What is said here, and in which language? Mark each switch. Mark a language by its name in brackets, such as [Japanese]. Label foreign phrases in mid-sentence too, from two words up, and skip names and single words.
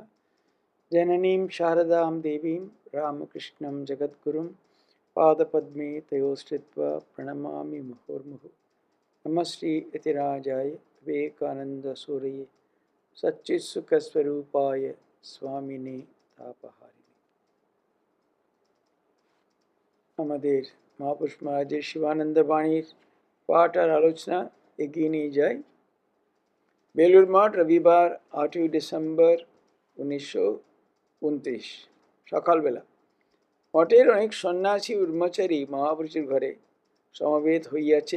[Sanskrit] जननीं शारदां देवीं रामकृष्णं जगद्गुरुं पादपद्मे तयोश्रित्वा प्रणमामि मुहुर्मुहुः। नमः श्री यतिराजाय विवेकानन्दसूरये सच्चित्सुखस्वरूपाय स्वामिने तापहारिणे। [Bangla] আমাদের মহাপুরুষ মহারাজের শিবানন্দ বাণীর পাঠ আর আলোচনা এগিয়ে নিয়ে যায়। বেলুর মঠ, রবিবার 8ই ডিসেম্বর 1929 সকালবেলা মঠের অনেক সন্ন্যাসী ব্রহ্মচারী মহাপুরুষের ঘরে সমবেত হইয়াছেন।